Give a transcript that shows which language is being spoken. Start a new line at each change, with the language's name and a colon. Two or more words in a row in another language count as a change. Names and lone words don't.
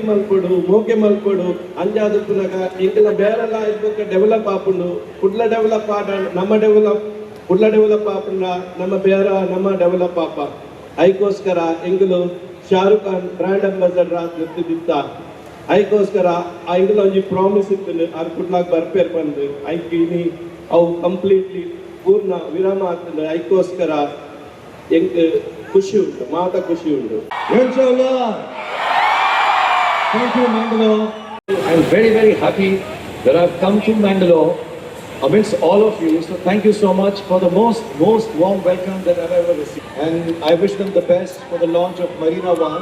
Tulu: ಮಲ್ಪಡು ಮೋಕೆ ಮಲ್ಪಡು ಅಂಜಾದ ಪುನಗ ಇಂಕಲ ಬೇರೆಲ್ಲ ಇದ್ಬೇಕು ಡೆವಲಪ್ ಆಪುಂಡು ಕುಡ್ಲ ಡೆವಲಪ್ ಆಡ ನಮ್ಮ ಡೆವಲಪ್ ಕುಡ್ಲ ಡೆವಲಪ್ ಆಪುಂಡ ನಮ್ಮ ಬೇರ ನಮ್ಮ ಡೆವಲಪ್ ಆಪ ಐಕೋಸ್ಕರ ಎಂಗುಲು ಶಾರುಖ್ ಖಾನ್
English: brand ambassador
Tulu: ಆತ್ಮದಿತ್ತ ಐಕೋಸ್ಕರ ಐದಲ ಒಂಜಿ ಪ್ರಾಮಿಸ್ ಇತ್ತು ಆರ್ ಕುಡ್ಲಾಗ್ ಬರ್ಪೇರ್ ಬಂದು ಐಕಿನಿ ಅವು ಕಂಪ್ಲೀಟ್ಲಿ ಪೂರ್ಣ ವಿರಾಮ ಆಗ್ತದೆ ಐಕೋಸ್ಕರ ಎಂಕ್ ಖುಷಿ ಉಂಟು ಮಾತ ಖುಷಿ ಉಂಟು.
English: Thank you, Mangalore. I'm very, very happy that I've come to Mangalore amidst all of you. So thank you so much for the most warm welcome that I've ever received. And I wish them the best for the launch of Marina One.